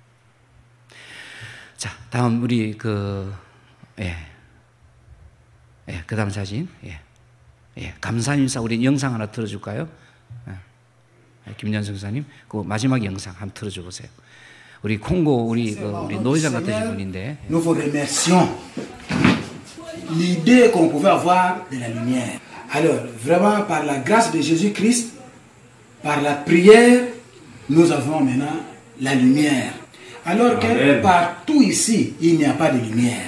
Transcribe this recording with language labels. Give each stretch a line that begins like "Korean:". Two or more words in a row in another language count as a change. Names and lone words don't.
Korean: 자, 다음 우리 그 다음 사진. 감사 인사, 우리 영상 하나 틀어줄까요? 김연성 사님, 그 마지막 영상 한번 틀어줘 보세요. 우리 콩고 우리 노회장 같으신 분인데.
French: Nous vous remercions l'idée qu'on pouvait avoir de la lumière. Alors, vraiment, par la grâce de Jésus-Christ, par la prière, nous avons maintenant la lumière. Alors que partout ici, il n'y a pas de lumière.